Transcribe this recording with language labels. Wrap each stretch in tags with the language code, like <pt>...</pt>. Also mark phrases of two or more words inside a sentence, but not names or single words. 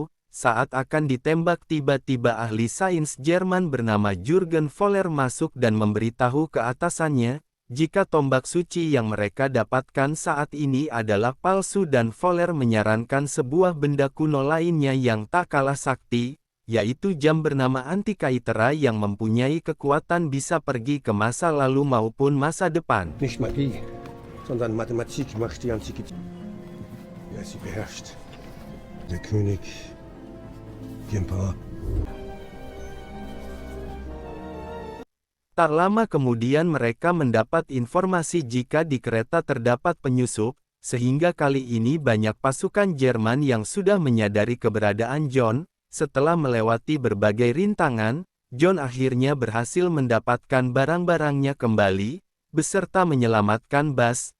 <id>Saat akan ditembak tiba-tiba ahli sains Jerman bernama Jürgen Voller masuk dan memberitahu ke atasannya, jika tombak suci yang mereka dapatkan saat ini adalah palsu dan Voller menyarankan sebuah benda kuno lainnya yang tak kalah sakti, yaitu jam bernama Antikaitera yang mempunyai kekuatan bisa pergi ke masa lalu maupun masa depan.</id> <de>Nicht Magie, sondern Mathematik macht die Antiquität. Wer sie beherrscht. Der König, die Emperor.</de> <id>Tak lama kemudian mereka mendapat informasi jika di kereta terdapat penyusup, sehingga kali ini banyak pasukan Jerman yang sudah menyadari keberadaan John. Setelah melewati berbagai rintangan, John akhirnya berhasil mendapatkan barang-barangnya kembali, beserta menyelamatkan Bas.</id>